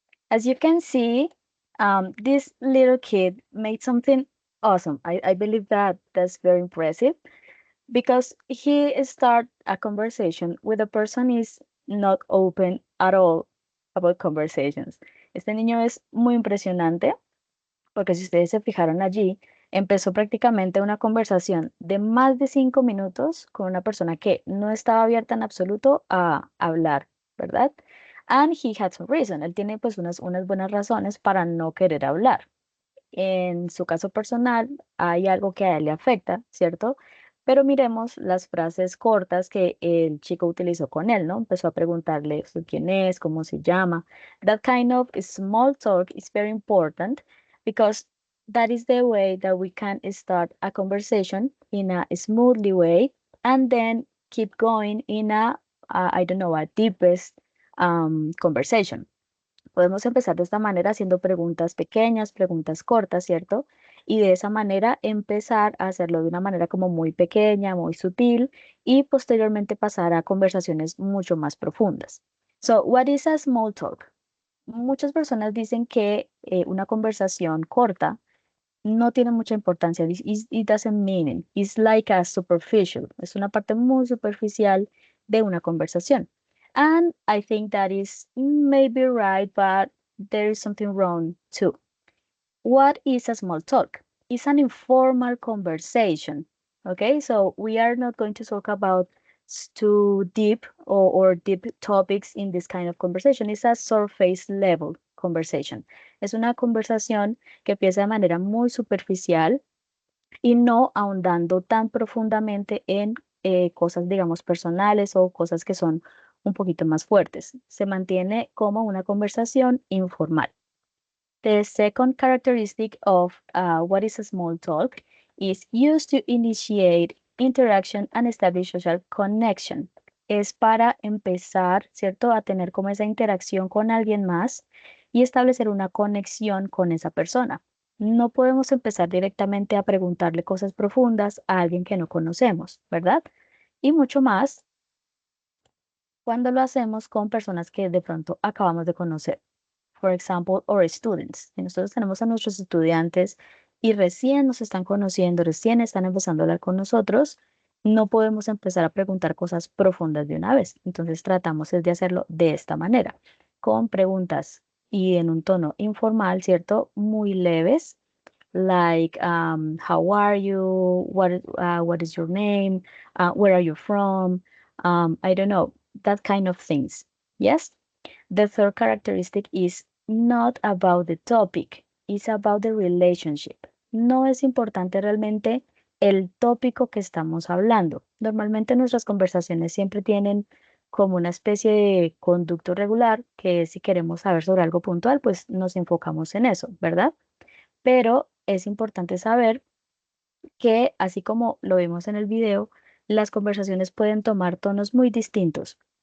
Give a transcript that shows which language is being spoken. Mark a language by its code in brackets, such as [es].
[en] As you can see, this little kid made something awesome. I believe that that's very impressive because he start a conversation with a person is not open at all about conversations. [es] Este niño es muy impresionante porque si ustedes se fijaron allí, empezó prácticamente una conversación de más de 5 minutos con una persona que no estaba abierta en absoluto a hablar, ¿verdad? [en] And he had some reason. [es] Él tiene pues unas buenas razones para no querer hablar. En su caso personal, hay algo que a él le afecta, ¿cierto? Pero miremos las frases cortas que el chico utilizó con él, ¿no? Empezó a preguntarle ¿usted quién es? ¿Cómo se llama? [en] That kind of small talk is very important because that is the way that we can start a conversation in a smoothly way and then keep going in I don't know, a deepest conversation. [es] Podemos empezar de esta manera haciendo preguntas pequeñas, preguntas cortas, ¿cierto? Y de esa manera empezar a hacerlo de una manera como muy pequeña, muy sutil y posteriormente pasar a conversaciones mucho más profundas. [en] So, what is a small talk? [es] Muchas personas dicen que una conversación corta no tiene mucha importancia. [en] It doesn't mean it. It's like a superficial. [es] Es una parte muy superficial de una conversación. [en] And I think that is maybe right, but there is something wrong too. What is a small talk? It's an informal conversation. Okay, so we are not going to talk about too deep or deep topics in this kind of conversation. It's a surface level conversation. [es] Es una conversación que empieza de manera muy superficial y no ahondando tan profundamente en cosas, digamos, personales o cosas que son un poquito más fuertes. Se mantiene como una conversación informal. [en] The second characteristic of what is a small talk is used to initiate interaction and establish social connection. [es] Es para empezar, ¿cierto?, a tener como esa interacción con alguien más y establecer una conexión con esa persona. No podemos empezar directamente a preguntarle cosas profundas a alguien que no conocemos, ¿verdad? Y mucho más cuando lo hacemos con personas que de pronto acabamos de conocer. [en] For example, our students. [es] Si nosotros tenemos a nuestros estudiantes y recién nos están conociendo, recién están empezando a hablar con nosotros, no podemos empezar a preguntar cosas profundas de una vez. Entonces tratamos es de hacerlo de esta manera, con preguntas y en un tono informal, ¿cierto? Muy leves, [en] like how are you, what is your name, where are you from, I don't know, that kind of things. Yes. The third characteristic is not about the topic, it's about the relationship. [es] No es importante realmente el tópico que estamos hablando. Normalmente nuestras conversaciones siempre tienen como una especie de conducto regular, que es si queremos saber sobre algo puntual, pues nos enfocamos en eso, ¿verdad? Pero es importante saber que, así como lo vimos en el video, las conversaciones pueden tomar tonos muy distintos.